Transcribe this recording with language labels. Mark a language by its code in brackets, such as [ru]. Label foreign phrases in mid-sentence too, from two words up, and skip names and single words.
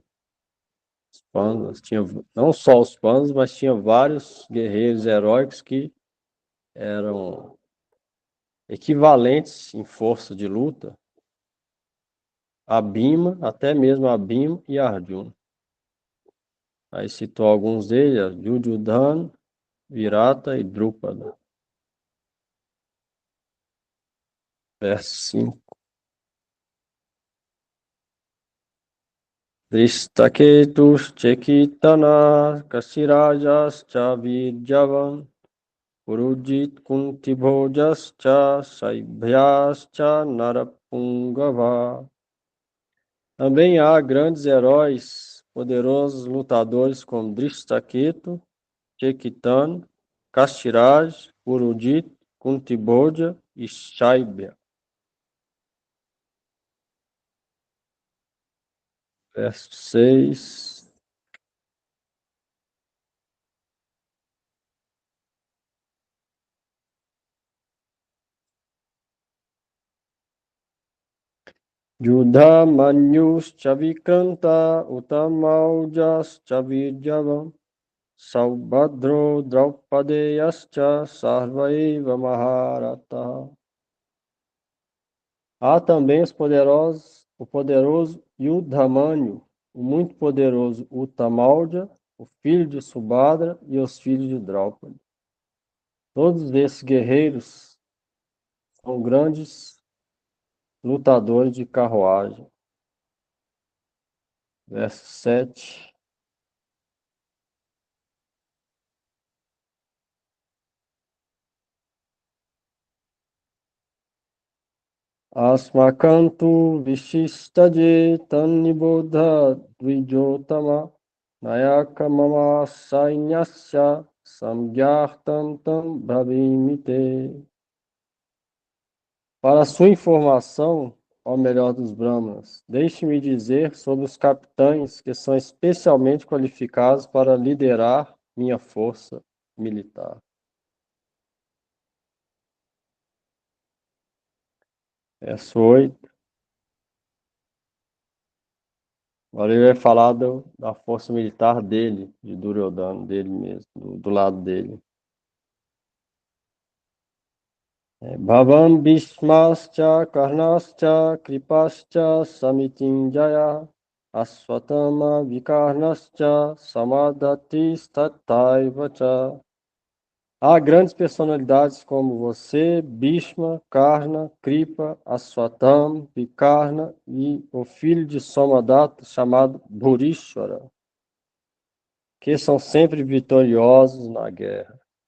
[pt] Os Pandavas, tinha não só os Pandavas, mas tinha vários guerreiros heróicos que eram equivalentes em força de luta a Bhima, até mesmo a Bhima e Arjuna. Aí citou alguns deles, Jujudhan, Virata e Drupada. Verso 5. [sa] Dristaketus Chekitana Kasirajas Chavidjavan Purujit Kuntibhojascha Saibhyascha Narapungava. [pt] Também há grandes heróis, poderosos lutadores como Drishtaketu, Chekitan, Kastiraj, Purujit, Kuntibhoja e Shaibhya. Verso 6. [sa] Yudha Manyus Chavikranta Utamaujas Chavirjavam Saubhadro Draupadeyascha Sarvaiva Maharata. [pt] Há também o poderoso Yudhamanyu, o muito poderoso Utamalja, o filho de Subhadra e os filhos de Draupadi. Todos esses guerreiros são grandes lutadores de carruagem. Verso 7. [sa] Asmakantu Vishistaje Tannibodha Dvijotama Nayaka Mama Sainyasya Samgyartam Tam Bhavimite. [pt] Para sua informação, ó melhor dos Brahmanas, deixe-me dizer sobre os capitães que são especialmente qualificados para liderar minha força militar. Verso 8. Agora ele vai falar da força militar dele, de Duryodhana, dele mesmo, do lado dele. [sa] Bhavan Bhishmascha Karnascha Kripascha Samitinjaya Aswatthama Vikarnascha Samadati Stataivacha. [pt] Há grandes personalidades como você, Bhishma, Karna, Kripa, Aswatthama, Vikarna e o filho de Somadatta chamado Bhurishwara, que são sempre vitoriosos na guerra.